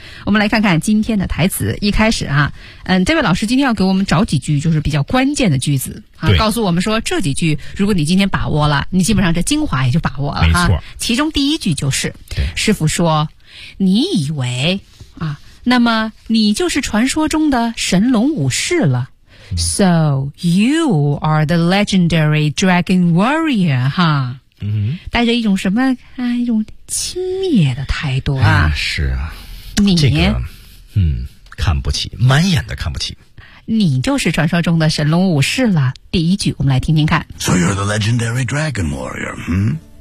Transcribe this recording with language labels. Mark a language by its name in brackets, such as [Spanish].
[Chinese] 我们来看看今天的台词。一开始啊，嗯，这位老师今天要给我们找几句就是比较关键的句子啊，告诉我们说这几句如果你今天把握了，你基本上这精华也就把握了。没错，啊，其中第一句就是师傅说，你以为啊，那么你就是传说中的神龙武士了。 [English] So, you are the legendary dragon warrior, huh? [Chinese] 嗯，带着一种什么啊，一种轻蔑的态度啊。是啊。你这个，嗯，看不起，满眼的看不起。你就是传说中的神龙武士了。第一句我们来听听看。 [English] So you're the legendary dragon warrior, hmm?